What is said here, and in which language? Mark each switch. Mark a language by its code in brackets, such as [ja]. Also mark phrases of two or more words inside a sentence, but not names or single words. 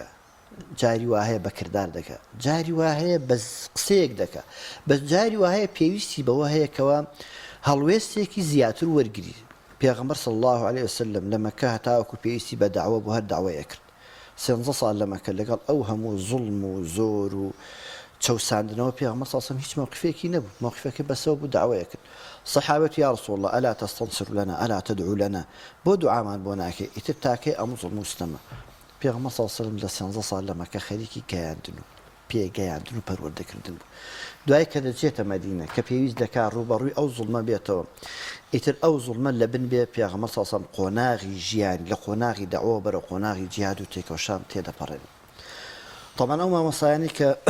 [ckb] جاری وهەیە بە کردار دەکە جاری وهەیە بە قسەیەک دەکە بە جاری وهەیە پێویستی بەوە هەیەکەوە هەڵوێستێکی زیاتر وەرگری پێغەمبەر [ar] صلی الله عليه وسلم [ckb] لە مەکە هەتاوەکو پێویستی بە داوە بۆ هەر داوایە کرد 13 ساڵ لە مەکە لەگەڵ ئەو هەموو زوڵم و زۆر و چەوساندنەوە پێغەمبەر [ar] صلی الله عليه وسلم [ckb] هیچ موقفێکی نەبوو موقفەکە بەسەوە بوو داوایە کرد سەحابەت [ar] یا رسول الله ئەلا تستنصر لنا ئەلا تدعو لنا [ckb] بۆ دوعامان بۆ ناکەی ئیتر تاکەی ئەم زوڵم و ستەمە پێغەمبەر [ar] صلی الله عليه وسلم [ckb] لە 13 ساڵ لە مەکە خەریکی گەیاندن و پێگەیاندن و پەروەردەکردن بوو دوای کە دەچێتە مەدینە کە پێویست دەکات ڕوبەڕووی ئەو زوڵمە بێتەوە ئیتر ئەو زوڵمە لە بن بێ پێغەمبەر [ar] صلی الله عليه وسلم [ckb] قۆناغی ژیان لە قۆناغی دەعوە بەرە قۆناغی جیهاد و تێکەوشان تێدەپەڕێن طبعا ئەو مامۆستایانی کە